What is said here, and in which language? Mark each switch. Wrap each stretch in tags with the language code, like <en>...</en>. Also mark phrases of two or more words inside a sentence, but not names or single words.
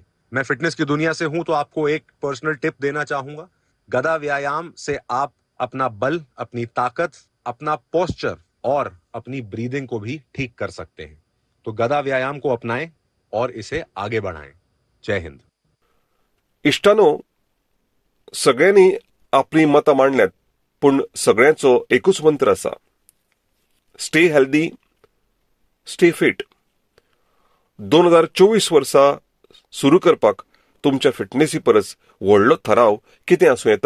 <hi>मैं फिटनेस की दुनिया से हूं तो आपको एक</hi> <en>personal tip</en> <hi>देना चाहूंगा. गदा व्यायाम से आप अपना बल, अपनी ताकत, अपना पोस्चर और अपनी ब्रीदिंग को भी ठीक कर सकते हैं. तो गदा व्यायाम को अपनाएं और इसे आगे बढ़ाएं. जय हिंद.</hi> <kok>इश्टानो, सगळ्यांनी आपली मतां मांडल्यात, पूण सगळ्यांचो एकूच मंत्र आसा,</kok> <en>stay healthy, stay fit.</en> <kok>2024 वर्सा सुरू करपाक तुमच्या फिटनेसी परस व्हडलो थराव कितें आसूं येता?</kok>